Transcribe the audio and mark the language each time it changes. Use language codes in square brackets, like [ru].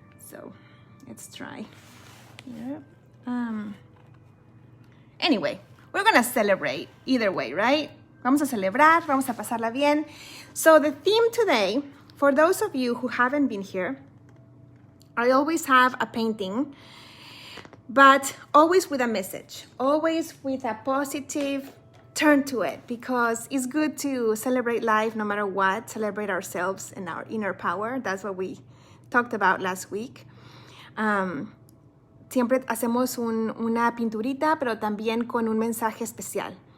[en] So let's try here. Anyway, we're gonna celebrate either way, right? [es] Vamos a celebrar, vamos a pasarla bien. [en] So the theme today, for those of you who haven't been here, I always have a painting, but always with a message, always with a positive turn to it, because it's good to celebrate life no matter what, celebrate ourselves and our inner power. That's what we talked about last week. [es] Siempre hacemos una pinturita, pero también con un mensaje especial.